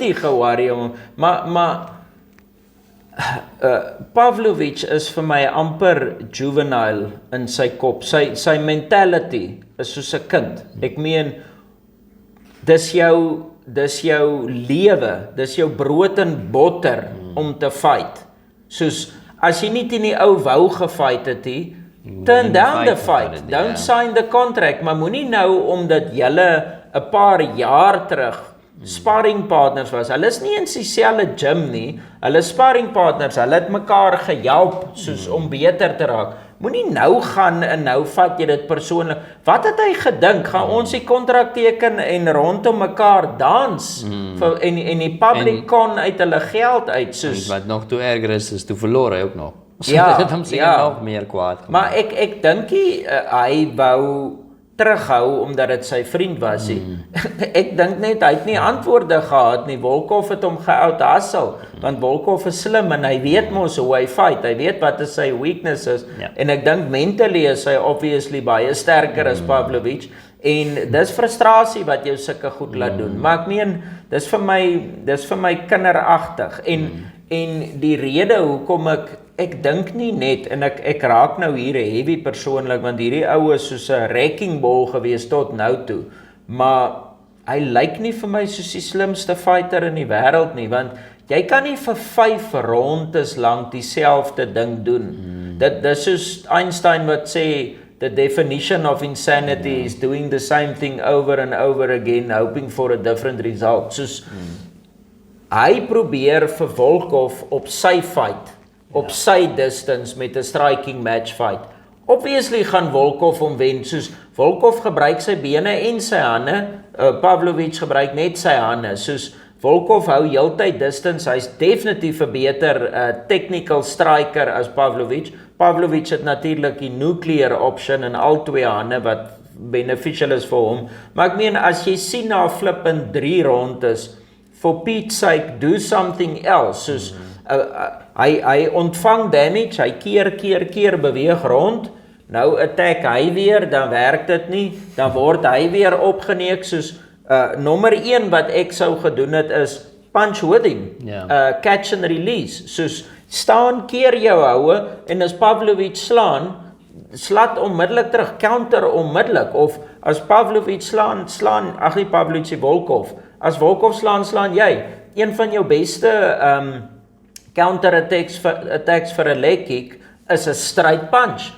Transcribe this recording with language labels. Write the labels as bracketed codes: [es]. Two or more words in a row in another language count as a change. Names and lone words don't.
[af] Hy het nie geworry om, maar Pavlovich is vir my amper juvenile in sy kop. Sy mentality is soos 'n kind. Ek meen, dis jou lewe, dis jou brood en botter om te fight. Soos, as jy nie teen die ou wou gefight het nie, [en] turn down the fight, don't sign the contract, [af] maar moenie nou, omdat julle 'n paar jaar terug sparringpartners was, hulle is nie in dieselfde gym nie, hulle sparringpartners, hulle het mekaar gehelp, soos om beter te raak. Moenie nou gaan en nou vat jy dit persoonlik. Wat het hy gedink? Gaan ons die kontrak teken en rondom mekaar dans? En die public kon uit hulle geld uit, soos... Wat nog toe erger is toe verloor hy ook nog. Ja, dit het hom seker nog meer kwaad gemaak. Maar ek dink hy wou terughou omdat dit sy vriend was. Ek dink net hy het nie antwoorde gehad nie. Volkov het hom ge-out-hustle, want Volkov is slim en hy weet mos hoe hy fight. Hy weet wat is sy weaknesses. En ek dink mentally is hy obviously baie sterker as Pavlovich. En dis frustrasie wat jou sulke goed laat doen. Maar ek meen, dis vir my kinderagtig. En die rede hoekom ek dink nie net, en ek raak nou hier heavy persoonlik, want hierdie ou is soos 'n [en] wrecking ball [af] gewees tot nou toe, maar hy lyk nie vir my soos die slimste fighter in die wêreld nie, want jy kan nie vir 5 rondes lank dieselfde ding doen. Dis soos Einstein wat sê, [en] the definition of insanity is doing the same thing over and over again, hoping for a different result. [af] Soos, hy probeer vir Volkov op sy fight, op sy distance met 'n [en] striking match fight. [af] Obviously gaan Volkov hom wen, soos Volkov gebruik sy bene en sy hande, Pavlovich gebruik net sy hande, soos Volkov hou heeltyd distance, hy's definitief 'n beter [en] technical striker [af] as Pavlovich. Pavlovich het natuurlik die [en] nuclear option [af] in al twee hande wat beneficial is vir hom, maar ek meen as jy sien na 'n flip in 3 rondes, [en] for Pete's sake, do something else, [af] soos hy ontvang damage, hy keer beweeg rond, nou attack hy weer, dan werk dit nie, dan word hy weer opgeneek, soos nommer 1 wat ek sou gedoen het is, [en] punch with him, catch and release, [af] soos staan, keer jou houe, en as Pavlovich slat onmiddellik terug, counter onmiddellik, of as Pavlovich slaan, ag nie Pavlovich, Volkov, as Volkov slaan jy, een van jou beste counter-attacks vir 'n [en] leg kick [af] is 'n [en] straight punch.